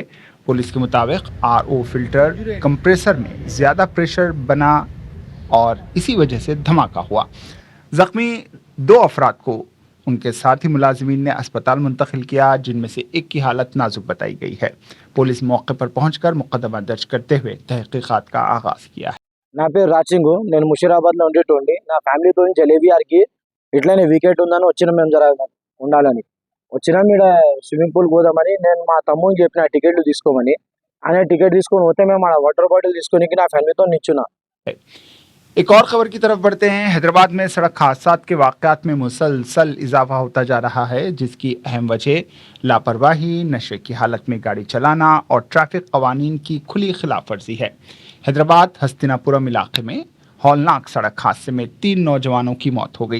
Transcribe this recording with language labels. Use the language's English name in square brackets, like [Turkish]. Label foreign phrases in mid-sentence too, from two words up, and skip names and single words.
[Urdu] پولیس کے مطابق RO [English] filter compressor [Urdu] میں زیادہ پریشر بنا اور اسی وجہ سے دھماکہ ہوا۔ زخمی 2 افراد کو ان کے ساتھی ملازمین نے اسپتال منتقل کیا، جن میں سے ایک کی حالت نازک بتائی گئی ہے۔ پولیس موقع پر پہنچ کر مقدمہ درج کرتے ہوئے تحقیقات کا آغاز کیا ہے۔ [Telugu] నా పేరు రాచింగు, నేను ముషీరాబాద్లో ఉండేటోండి. నా ఫ్యామిలీతో జలేబియార్కి ఇట్లనే వీకెండ్ ఉందని వచ్చినాం మేము జర ఉండాలని. వచ్చినాం ఈడ [English] swimming pool [Telugu] పోదామని నేను మా తమ్ముడికి చెప్పిన టికెట్లు తీసుకోమని. ఆయన టికెట్ తీసుకొని పోతే మేము ఆడ [English] water bottle [Telugu] తీసుకొని నా ఫ్యామిలీతో నిల్చున్నా. [Urdu] ایک اور خبر کی طرف بڑھتے ہیں۔ حیدرآباد میں سڑک حادثات کے واقعات میں مسلسل اضافہ ہوتا جا رہا ہے، جس کی اہم وجہ لاپرواہی، نشے کی حالت میں گاڑی چلانا اور ٹریفک قوانین کی کھلی خلاف ورزی ہے۔ حیدرآباد ہستینا پورم علاقے میں ہولناک سڑک حادثے میں 3 نوجوانوں کی موت ہو گئی۔